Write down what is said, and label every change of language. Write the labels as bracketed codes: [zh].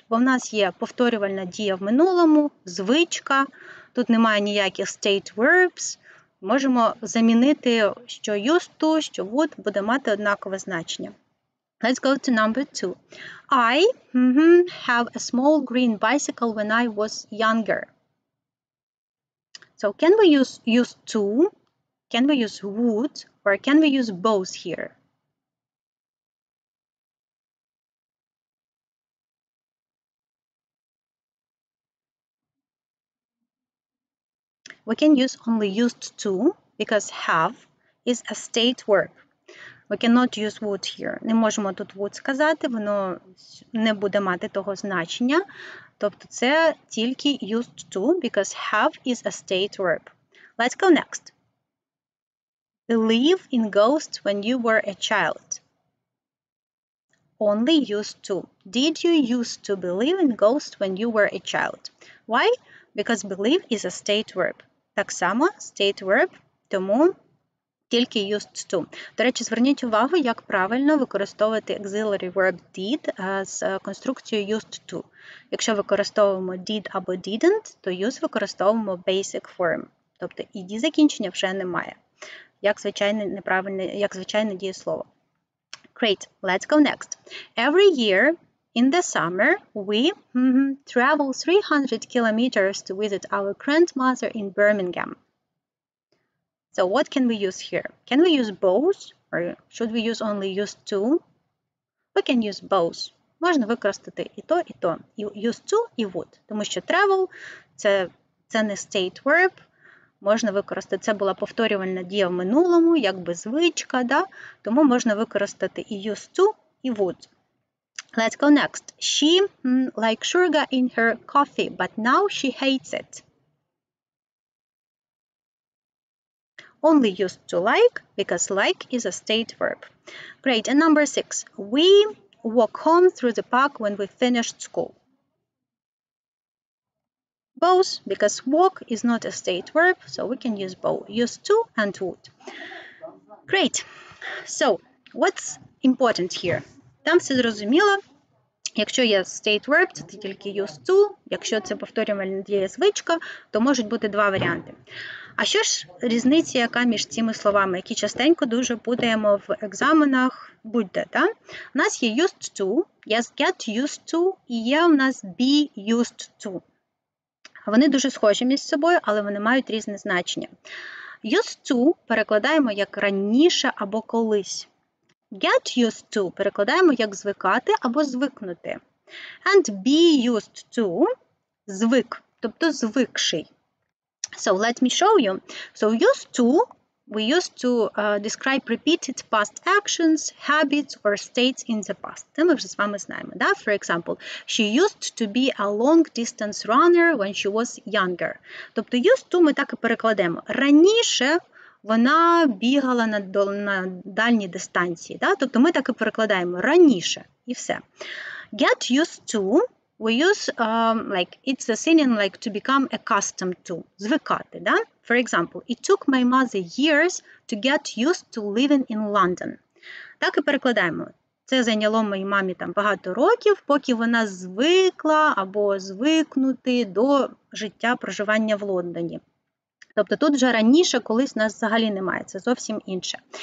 [uk] Бо в нас є повторювальна дія в минулому, звичка. Тут немає ніяких state verbs. Можемо замінити, що used to, що would буде мати однакове значення. [en] Let's go to number 2. I have a small green bicycle when I was younger. So can we use used to? Can we use would? Or can we use both here? We can use only used to because have is a state verb. We cannot use would here. [uk] Не можемо тут would сказати, воно не буде мати того значення. Тобто це тільки [en] used to because have is a state verb. Let's go next. Believe in ghosts when you were a child. Only used to. Did you used to believe in ghosts when you were a child? Why? Because believe is a state verb. [uk] Так само state verb, тому тільки used to. До речі, зверніть увагу, як правильно використовувати auxiliary verb did з конструкцією used to. Якщо використовуємо did або didn't, то use використовуємо basic form. Тобто ed закінчення вже немає. Як звичайне дієслово. [en] Great, let's go next. Every year in the summer, we travel 300 kilometers to visit our grandmother in Birmingham. So what can we use here? Can we use both? Or should we use only used to? We can use both. [uk] Можна використати і то, і то. Used to і would. Тому що travel – це не state verb. Можна використати, це була повторювальна дія в минулому, якби звичка, да? Тому можна використати і used to, і would. [en] Let's go next. She liked sugar in her coffee, but now she hates it. Only used to like, because like is a state verb. Great, and number 6. We walk home through the park when we finished school. Both, because walk is not a state verb, so we can use both, used to and would. Great. So, what's important here? [uk] Там все зрозуміло. Якщо є state verb, це тільки used to. Якщо це повторювальна дія звичка, то можуть бути два варіанти. А що ж різниця, яка між цими словами, які частенько дуже путаємо в екзаменах будь-де, да? У нас є used to, є get used to і є у нас be used to. Вони дуже схожі між собою, але вони мають різне значення. Used to перекладаємо як раніше або колись. Get used to перекладаємо як звикати або звикнути. [en] And be used to – [uk] звик, тобто звикший. [en] So let me show you. So used to, we used to describe repeated past actions, habits or states in the past. [uk] Це ми вже з вами знаємо. Да? [en] For example, she used to be a long-distance runner when she was younger. [uk] Тобто used to ми так і перекладемо. Раніше вона бігала на дальній дистанції. Да? Тобто ми так і перекладаємо раніше і все. [en] Get used to we use like it's a synonym like to become accustomed to, [uk] звикати, да? [en] For example, it took my mother years to get used to living in London. [uk] Так і перекладаємо. Це зайняло моїй мамі там багато років, поки вона звикла або звикнути до життя проживання в Лондоні. Тобто тут вже раніше колись нас взагалі немає, це зовсім інше.